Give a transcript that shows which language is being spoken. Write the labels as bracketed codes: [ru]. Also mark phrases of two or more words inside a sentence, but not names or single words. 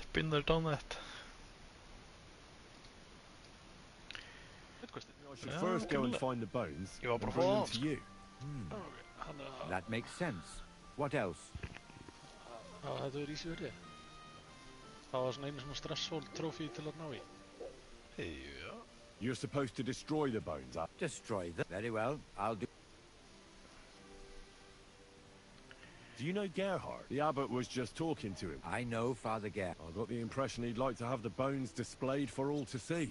[en] Been there, done that. I should first go and find the bones. You bring them to you. That makes sense. What else? [is] Það er easy verið. Það var svona einu svona [en] stressful trophy [is] til að ná í. [en] Yeah. You're supposed to destroy the bones. Destroy them? Very well. I'll do. Do you know Gerhard? The abbot was just talking to him. I know Father Gerhard. I got the impression he'd like to have the bones displayed for all to see.